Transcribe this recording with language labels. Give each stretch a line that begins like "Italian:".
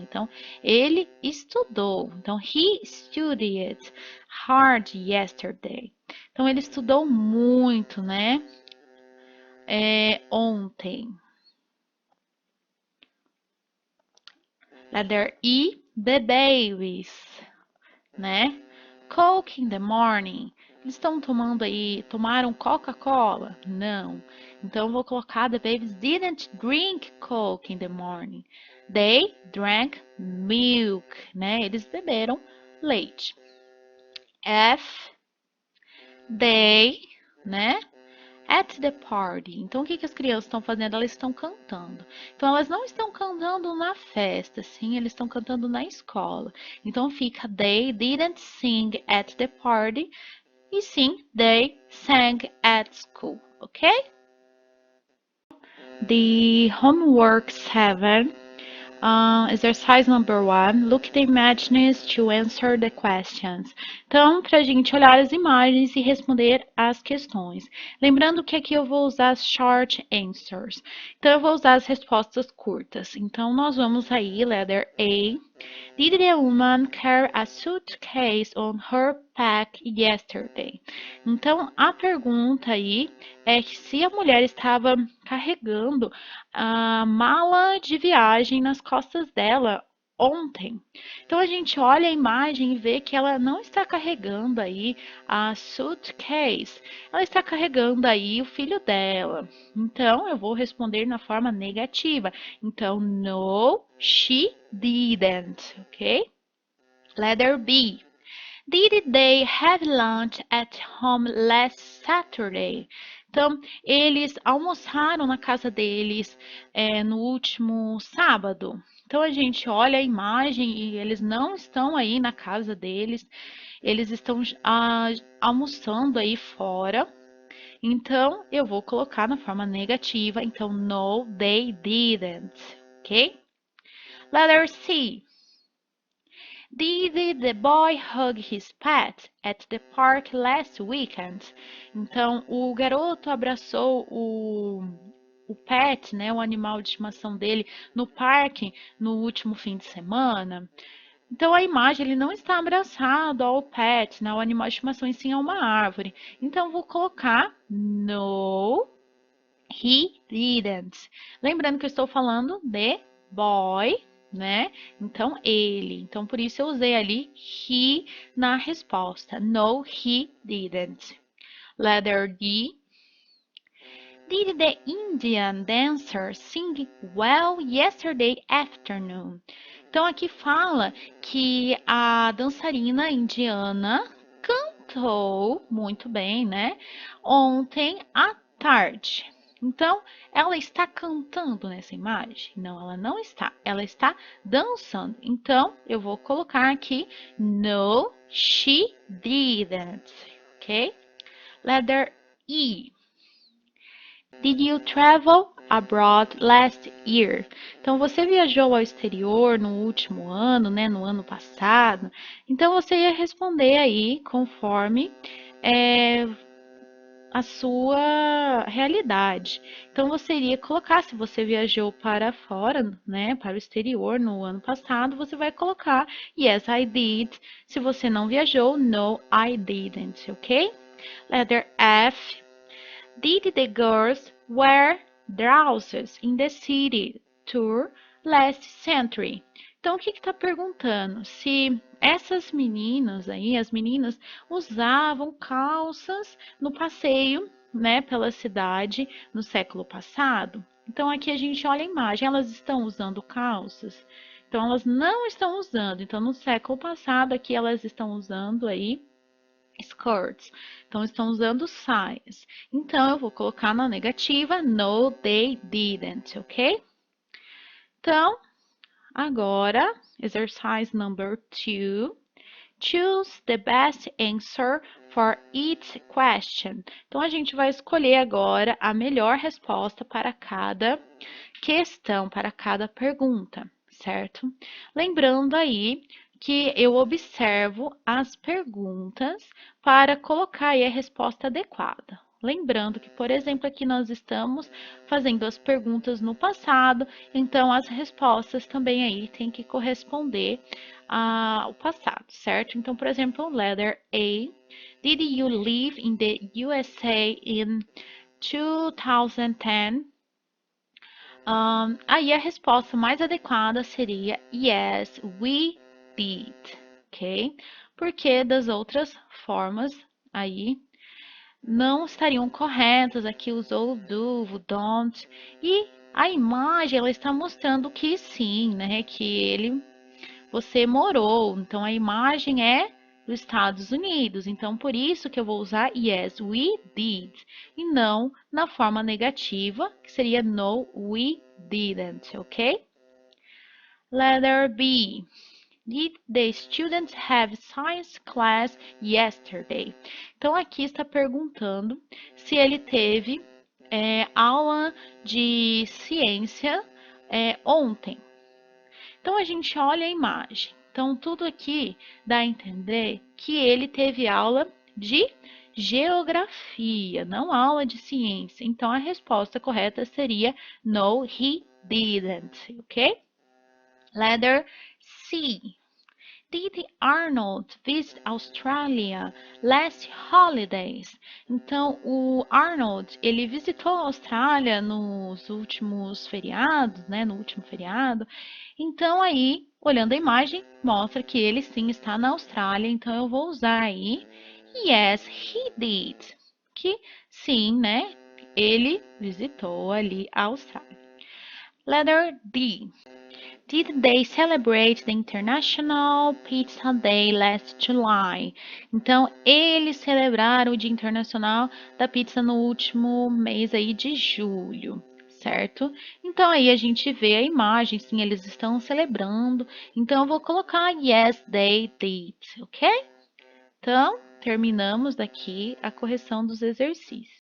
Portuguese: Então ele estudou.
English: Então he studied hard yesterday.
Portuguese: Então ele estudou muito, né? Ontem.
English: Letter E, the babies, né? Coke in the morning.
Portuguese: Eles estão tomaram Coca-Cola? Não. Então, eu vou colocar
English: the babies didn't drink Coke in the morning. They drank milk, né?
Portuguese: Eles beberam leite.
English: F, they, né? At the party.
Portuguese: Então, o que as crianças estão fazendo? Elas estão cantando. Então, elas não estão cantando na festa, sim, eles estão cantando na escola. Então, fica
English: they didn't sing at the party
Portuguese: e sim,
English: they sang at school, ok? The homework 7. Exercise number 1. Look at the images to answer the questions.
Portuguese: Então, para a gente olhar as imagens e responder as questões. Lembrando que aqui eu vou usar as short answers. Então, eu vou usar as respostas curtas. Então, nós vamos aí, letter A.
English: Did the woman carry a suitcase on her back yesterday?
Portuguese: Então, a pergunta aí é que se a mulher estava carregando a mala de viagem nas costas dela ontem. Então, a gente olha a imagem e vê que ela não está carregando aí a suitcase, ela está carregando aí o filho dela. Então, eu vou responder na forma negativa.
English: Então, no, she didn't, ok? Letter B. Did they have lunch at home last Saturday?
Portuguese: Então, eles almoçaram na casa deles no último sábado. Então, a gente olha a imagem e eles não estão aí na casa deles, eles estão almoçando aí fora. Então, eu vou colocar na forma negativa.
English: Então, no, they didn't, ok? Letter C. Did the boy hug his pet at the park last weekend?
Portuguese: Então, o garoto abraçou o pet, né, o animal de estimação dele, no parque no último fim de semana. Então, a imagem, ele não está abraçado ao pet, né, ao animal de estimação, e sim a uma árvore. Então, vou colocar
English: no, he didn't.
Portuguese: Lembrando que eu estou falando de boy, né? Então, ele. Então, por isso eu usei ali he na resposta.
English: No, he didn't. Letter D. Did the Indian dancer sing well yesterday afternoon?
Portuguese: Então, aqui fala que a dançarina indiana cantou muito bem, né? Ontem à tarde. Então, ela está cantando nessa imagem? Não, ela não está. Ela está dançando. Então, eu vou colocar aqui
English: no, she didn't.
Portuguese: Ok?
English: Letter E. Did you travel abroad last year?
Portuguese: Então, você viajou ao exterior no último ano, né? No ano passado. Então, você ia responder aí conforme a sua realidade. Então, você iria colocar, se você viajou para fora, né? Para o exterior no ano passado, você vai colocar
English: yes, I did.
Portuguese: Se você não viajou,
English: no, I didn't,
Portuguese: ok?
English: Letter F. Did the girls wear dresses in the city tour last century?
Portuguese: Então, o que está perguntando? Se essas meninas aí, as meninas, usavam calças no passeio, né, pela cidade no século passado. Então, aqui a gente olha a imagem, elas estão usando calças? Então, elas não estão usando. Então, no século passado, aqui elas estão usando aí skirts. Então, estão usando saias. Então, eu vou colocar na negativa,
English: no, they didn't,
Portuguese: ok? Então, agora,
English: exercise number 2. Choose the best answer for each question.
Portuguese: Então, a gente vai escolher agora a melhor resposta para cada questão, para cada pergunta, certo? Lembrando aí que eu observo as perguntas para colocar aí a resposta adequada. Lembrando que, por exemplo, aqui nós estamos fazendo as perguntas no passado, então as respostas também aí têm que corresponder ao passado, certo? Então, por exemplo, letter A.
English: Did you live in the USA in 2010?
Portuguese: Aí a resposta mais adequada seria
English: yes, we did,
Portuguese: ok? Porque das outras formas aí não estariam corretas. Aqui usou do, o don't, e a imagem ela está mostrando que sim, né? Que você morou. Então a imagem é dos Estados Unidos. Então, por isso que eu vou usar
English: yes, we did,
Portuguese: e não na forma negativa, que seria
English: no, we didn't,
Portuguese: ok?
English: Letter B. Did the students have science class yesterday?
Portuguese: Então, aqui está perguntando se ele teve aula de ciência ontem. Então, a gente olha a imagem. Então, tudo aqui dá a entender que ele teve aula de geografia, não aula de ciência. Então, a resposta correta seria
English: no, he didn't,
Portuguese: ok?
English: Letter C. Did Arnold visit Australia last holidays?
Portuguese: Então, o Arnold, ele visitou a Austrália nos últimos feriados, né? No último feriado. Então, aí, olhando a imagem, mostra que ele sim está na Austrália. Então, eu vou usar aí
English: yes, he did.
Portuguese: Que sim, né? Ele visitou ali a Austrália.
English: Letter D. Did they celebrate the International Pizza Day last July?
Portuguese: Então, eles celebraram o Dia Internacional da Pizza no último mês aí de julho, certo? Então, aí a gente vê a imagem, sim, eles estão celebrando. Então, eu vou colocar
English: yes, they did,
Portuguese: ok? Então, terminamos daqui a correção dos exercícios.